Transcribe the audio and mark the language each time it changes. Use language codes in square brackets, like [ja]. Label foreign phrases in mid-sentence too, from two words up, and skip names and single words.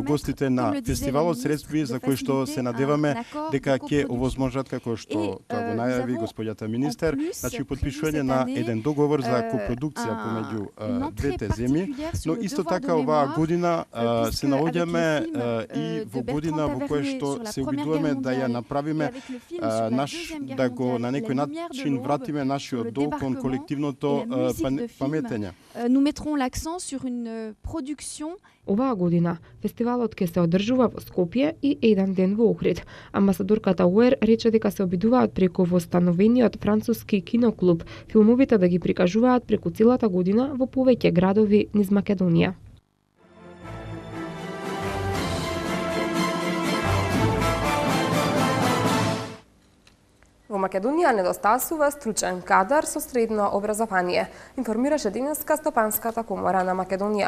[mk] гостите на фестивалот, средби за кои што се надеваме дека ќе овозможат, како што тоа го најави господјата министер, значи подпишување на еден договор за копродукција помеѓу двете земји, но исто така оваа година се наоѓаме и во година во која што се обидуваме да ја направиме да го на некој начин вратиме нашиот долг кон колективното паметење. [fr] Nous mettrons l'accent sur une production. [mk] Оваа година фестивалот ќе се одржува во Скопје и еден ден во Охрид. Амбасадорката Уер рече дека се обидуваат преку востановениот француски киноклуб филмовите да ги прикажуваат преку целата година во повеќе градови низ Македонија. Во Македонија недостасува стручен кадар со средно образование, информираше денеска Стопанската комора на Македонија.